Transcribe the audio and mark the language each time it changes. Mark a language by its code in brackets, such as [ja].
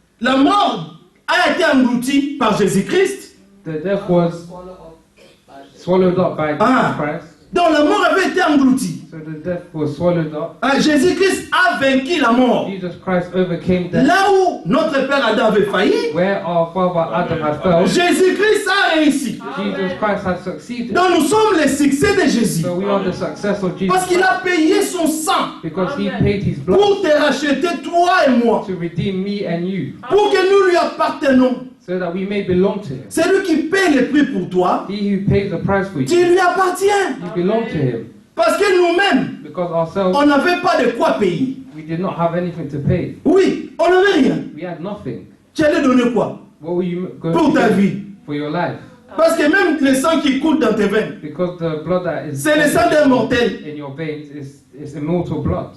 [fr] La mort a été engloutie par Jésus-Christ. [en] was swallowed up by Ah. Jesus Christ. [fr] Donc la mort avait été engloutie. [en] So the death was swallowed up. [fr] Ah, Jésus-Christ a vaincu la mort. [en] Jesus Christ overcame death. [fr] Là où notre Père Adam avait failli, [en] Where our father Adam had failed, [fr] Jésus-Christ a réussi. [en] Jesus Christ had succeeded. [fr] Donc nous sommes les succès de Jésus. [en] So we are the success of Jesus [fr] Parce qu'il [en] Christ [fr] a payé son sang [en] because he paid his blood [fr] pour te racheter, toi et moi. [en] to redeem me and you, [fr] Pour que nous lui appartenons. [en] so that we may belong to him. [fr] C'est lui qui paye le prix pour toi. [en] He who pays the price for [fr] Tu [en] you, [fr] lui appartiens. [en] you belong to him. [fr] Parce que nous-mêmes, [en] Because ourselves, [fr] on n'avait pas de quoi payer. [en] we did not have anything to pay. [fr] Oui, on n'avait rien. [en] We had nothing. [fr] Tu allais donner quoi [en] What were you going [fr] pour [en] to [fr] ta [en] give [fr] vie? [en] for your life? [fr] Parce que même le sang qui coule dans tes veines, [en] Because the blood that is [fr] c'est le sang d'un mortel. [en] in your veins is immortal blood.